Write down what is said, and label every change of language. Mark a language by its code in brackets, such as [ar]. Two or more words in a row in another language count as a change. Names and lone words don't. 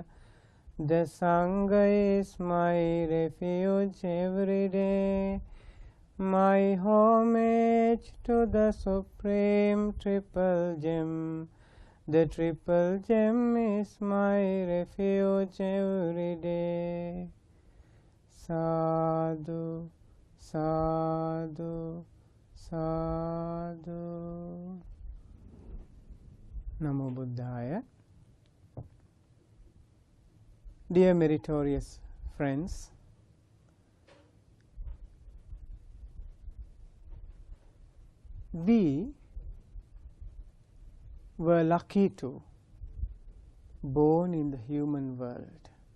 [en] The Sangha is my refuge every day. My homage to the Supreme Triple Gem. The Triple Gem is my refuge every day. [pi] Sadhu, sadhu, sadhu. Namo Buddhaya. [en] Dear meritorious friends, we were lucky to born in the human world.